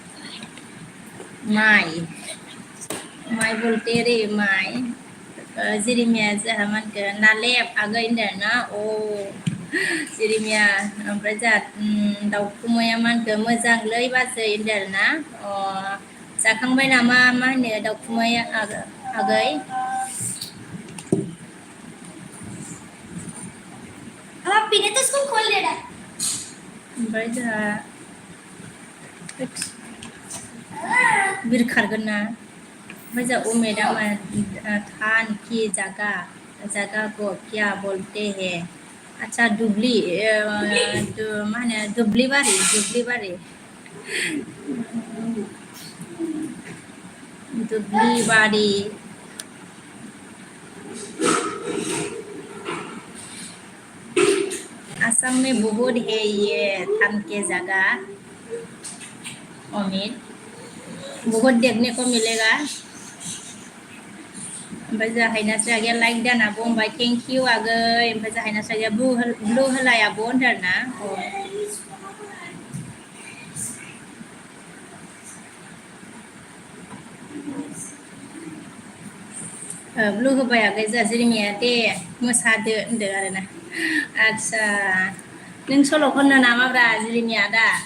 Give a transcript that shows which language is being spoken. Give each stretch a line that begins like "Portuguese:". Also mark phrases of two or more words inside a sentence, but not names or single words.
Hindi: माइ बोलते रे माइ जिरिमिया
Bodo: जोंहा मा होनगोन नालेब आगै होनदों ना अ जिरिमिया ओमफ्राय जोंहा दाउखुमैया मा होनगोन मोजांलै बाजै होनदों आरोना अ जाखांबाय नामा मा होनो दाउखुमैया आगै
Hindi: अब पीने तो इसको खोल ले रहा
Bodo: ओमफ्राय जोंहा बिर खारगोन ना ओमफ्राय जोंहा उमेदा
Hindi: थान की जगह को क्या बोलते हैं अच्छा
Bodo: दुब्ली मा होनो दुब्लिबारि
Hindi: असम में बहुत है ये थान के जगह अमित बहुत देखने को मिलेगा
Bodo: ओमफ्राय जोंहा हायनासो आगैया लाइक दाना बुंबाय
English: thank you
Bodo: आगै ओमफ्राय जोंहा हायनासो आगैया ब्लु होलाय आब' होनदों आरोना ब्लु होबाय आगै जोंहा जिरिमिया दे मोसादो होनदों आरोना आदसा नों सल' खननो नामाब्रा जिरिमिया दा